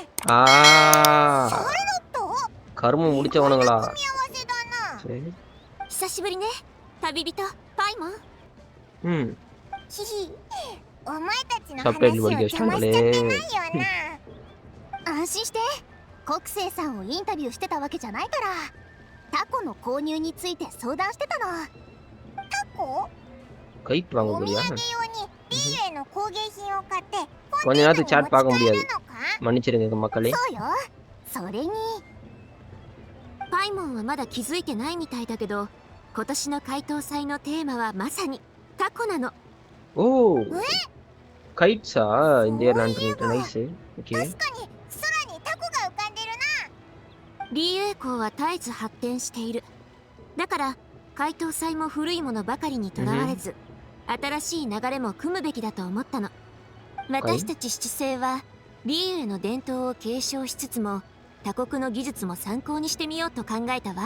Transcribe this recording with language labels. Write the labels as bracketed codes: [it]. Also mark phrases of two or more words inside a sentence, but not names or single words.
[ta] கருமம் முடிச்சவனுங்களா? சரி. [ja] 久しぶりね、旅人パイモン。ヒヒ、お前たちの話を邪魔しちゃってないよな。安心して、国生さんをインタビューしてたわけじゃないから。タコの購入について相談してたの。タコ？ [ta] Kait வாங்க [ja] お土産 [ta] முடியா? [ja] 用にリーユへの工芸品を買って、 [ta] கொஞ்ச நேரத்துக்கு chat பார்க்க [ja] 持ち帰 [ta] முடியாது. [ja] るのか？ [ta] மன்னிச்சிடுங்க மக்களே. [ja] そうよ。それにパイモンはまだ気づいてないみたいだけど、今年の回答祭のテーマはまさにタコなの。 [en] おお。Kites இந்த year land nice. okay. [ja] 確かに空にタコが浮かんでるな。リーユ港は絶えず発展している。だから回答祭も古いものばかりにとらわれず、新しい流れも組むべきだと思ったの。私たち七星はリーユへの伝統を継承しつつも、他国の技術も参考にしてみようと考えたわ。